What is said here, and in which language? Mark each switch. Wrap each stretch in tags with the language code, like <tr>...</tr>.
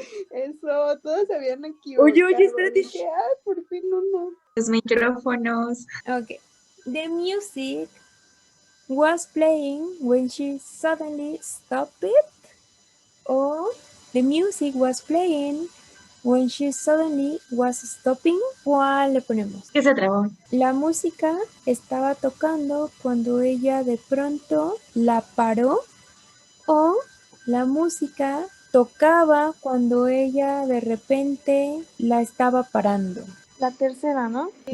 <es>Eso, todos se habían equivocado. Oye, espérate. Dije, ay, por fin uno. Los micrófonos. Okay.</es> <en>The music was playing when she suddenly stopped it. Or the music was playing when she suddenly was stopping.</en> <es>¿Cuál le ponemos? ¿Qué se trabó? La música estaba tocando cuando ella de pronto la paró, o la música tocaba cuando ella de repente la estaba parando. La tercera, ¿no?</es>